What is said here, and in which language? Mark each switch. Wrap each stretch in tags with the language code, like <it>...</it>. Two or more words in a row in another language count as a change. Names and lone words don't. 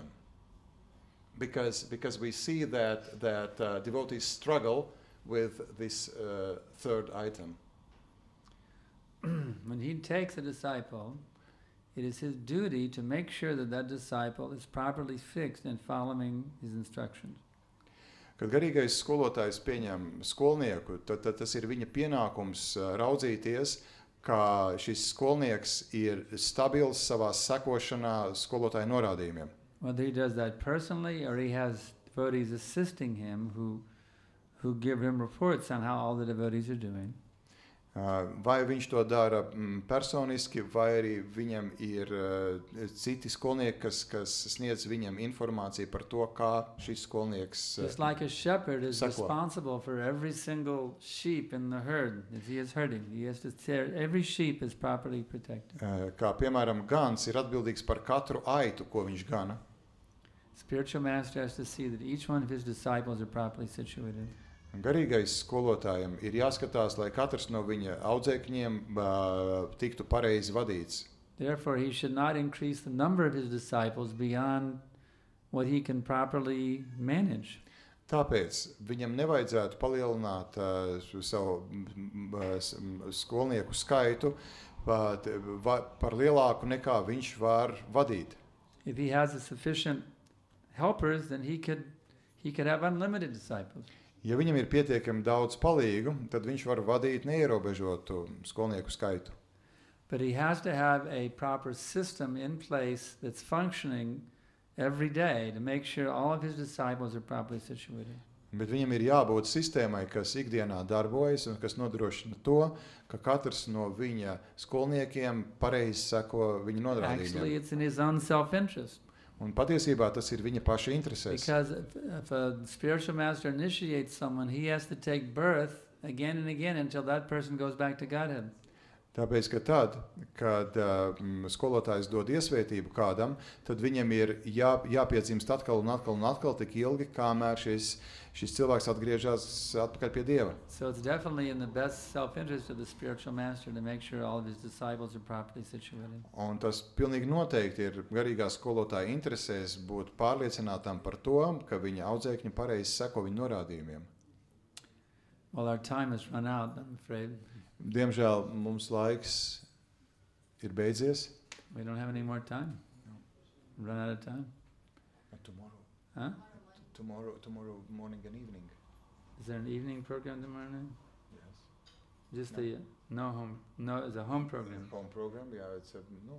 <en>Because we see that devotees struggle with this 3rd item. When he takes a disciple, it is his duty to make sure that disciple is properly fixed in following his instructions.</en> <lv>Kad garīgais skolotājs pieņem skolnieku, tad tas ir viņa pienākums raudzīties, ka šis skolnieks ir stabils savā sekošanā skolotāja norādījumiem.</lv> <en>Whether he does that personally or he has devotees assisting him who give him reports on how all the devotees are doing.</en> <lv>Vai viņš to dara personiski, vai arī viņam ir citi skolnieki, kas sniedz viņam informāciju par to, kā šis skolnieks</lv> <en>Just like a shepherd is</en> <lv>seko.</lv> <en>responsible for every single sheep in the herd. If he is herding, he has to care every sheep is properly protected.</en> <lv>Kā piemēram gans ir atbildīgs par katru aitu, ko viņš gana.</lv> <en>Spiritual master has to see that each one of his disciples are properly situated.</en> <lv>Garīgais skolotājiem ir jāskatās, lai katrs no viņa audzēkņiem tiktu pareizi vadīts.</lv> <en>Therefore, he should not increase the number of his disciples beyond what he can properly manage.</en> <lv>Tāpēc viņam nevajadzētu palielināt savu skolnieku skaitu par lielāku nekā viņš var vadīt.</lv> <en>If he has a sufficient helpers, then he could have unlimited disciples.</en> <lv>Ja viņam ir pietiekami daudz palīgu, tad viņš var vadīt neierobežotu skolnieku skaitu.</lv> <en>But he has to have a proper system in place that's functioning every day to make sure all of his disciples are properly situated.</en> <lv>Bet viņam ir jābūt sistēmai, kas ikdienā darbojas un kas nodrošina to, ka katrs no viņa skolniekiem pareizi seko viņa</lv> <en>Actually,</en> <lv>norādījumiem.</lv> <en>it's in his own self-interest.</en> <lv>Un patiesībā tas ir viņa paša interesēs.</lv> <en>Because if a spiritual master initiates someone, he has to take birth again and again until that person goes back to Godhead.</en> <lv>Tāpēc, ka tad, kad skolotājs dod iesvētību kādam, tad viņam ir jāpiedzimst atkal un atkal un atkal tik ilgi, kamēr šis cilvēks atgriežas atpakaļ pie Dieva.</lv> <en>So it's definitely in the best self-interest of the spiritual master to make sure all of his disciples are properly situated.</en> <lv>Un tas pilnīgi noteikti ir garīgā skolotāja interesēs būt pārliecinātam par to, ka viņa audzēkņi pareizi seko viņa norādījumiem.</lv> <en>Well, our time has run out, I'm afraid.</en> <lv>Diemžēl mums laiks ir beidzies.</lv> <en>We don't have any more time. Run out of time. Tomorrow. Huh? Tomorrow morning and evening. Is there an evening program tomorrow night? Yes. Just it's a home program. Home program, yeah, it's a no.</en>